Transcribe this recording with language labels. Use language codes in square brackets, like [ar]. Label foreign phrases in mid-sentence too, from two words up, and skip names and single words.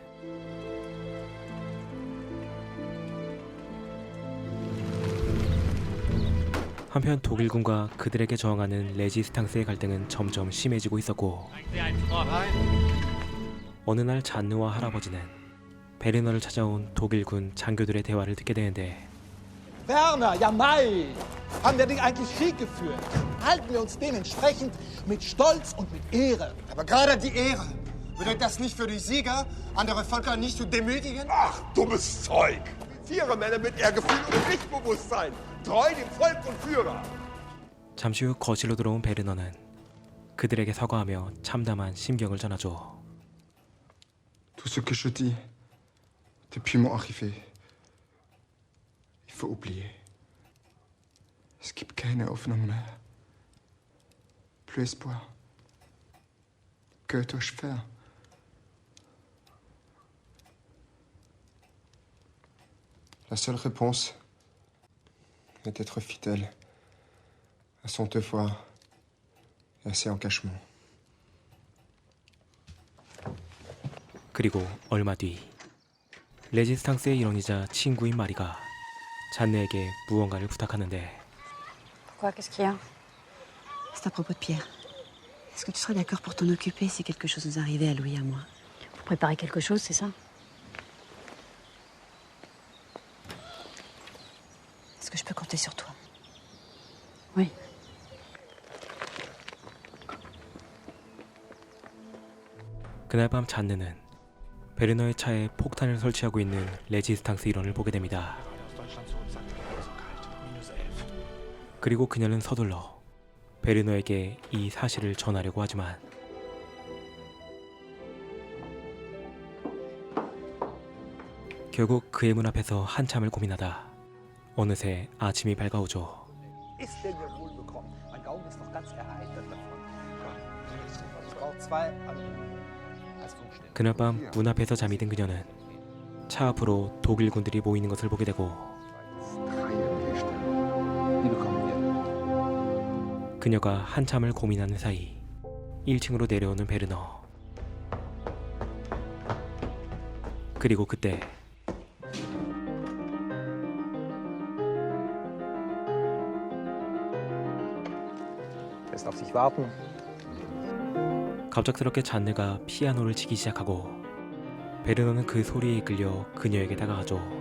[ko] 한편 독일군과 그들에게 저항하는 레지스탕스의 갈등은 점점 심해지고 있었고 어느 날 잔느와 할아버지는 베르너를 찾아온 독일군 장교들의 대화를 듣게 되는데 [de] Werner, ja nein! Haben wir dich eigentlich Krieg geführt? Halten wir uns dementsprechend mit Stolz und mit Ehre. Aber gerade die Ehre. Bedeutet das nicht für die Sieger, andere Völker nicht zu demütigen? Ach, dummes Zeug! Vierermänner mit Ehrgefühl und Pflichtbewusstsein. Treu dem Volk und Führer. [ko] 잠시 후 거실로 들어온 베르너는 그들에게 사과하며 참담한 심경을 전하죠. [fr] Tout ce que je dis depuis mon arrivée, il faut oublier. [de] Es gibt keine Hoffnung mehr. [fr] Plus espoir. Que dois-je faire? La seule réponse est d'être fidèle à son devoir et à ses engagements. [ko] 그리고 얼마 뒤 레지스탕스의 일원이자 친구인 마리가 잔느에게 무언가를 부탁하는데 [fr] Quoi, qu'est-ce qu'il y a? C'est à propos de Pierre. Est-ce que tu serais d'accord pour t'en occuper si quelque chose nous arrivait à Louis et à moi? Vous préparez quelque chose, c'est ça? Est-ce que je peux compter sur toi? Oui. [ko] 그날 밤 잔느는 베르너의 차에 폭탄을 설치하고 있는 레지스탕스 일원을 보게 됩니다. 그리고 그녀는 서둘러 베르너에게 이 사실을 전하려고 하지만 결국 그의 문 앞에서 한참을 고민하다 어느새 아침이 밝아오죠. [de] Ist denn ja wohl bekommen? Mein Gaumen ist noch ganz erheitert davon. Ich brauche 2 als Funkstelle. [ko] 그날 밤 문 앞에서 잠이 든 그녀는 차 앞으로 독일군들이 모이는 것을 보게 되고 그녀가 한참을 고민하는 사이 1층으로 내려오는 베르너. 그리고 그때 [de] Lässt auf sich warten. [ko] 갑작스럽게 잔느가 피아노를 치기 시작하고 베르너는 그 소리에 이끌려 그녀에게 다가가죠.